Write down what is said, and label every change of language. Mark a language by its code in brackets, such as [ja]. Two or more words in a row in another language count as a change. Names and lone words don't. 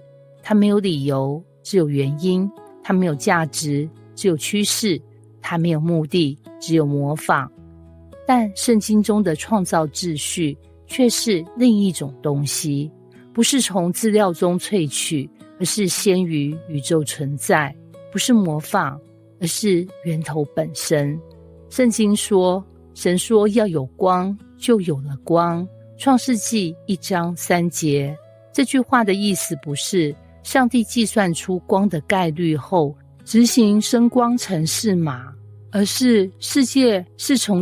[zh] 它沒有理由，只有原因；它沒有價值，只有趨勢；它沒有目的，只有模仿。但聖經中的創造秩序卻是另一種東西，不是從資料中萃取，而是先於宇宙存在；不是模仿，而是源頭本身。聖經說，神說要有光，就有了光。創世紀1章3節。這句話的意思不是上帝計算出光的概率後執行生光程式碼，而是世界是從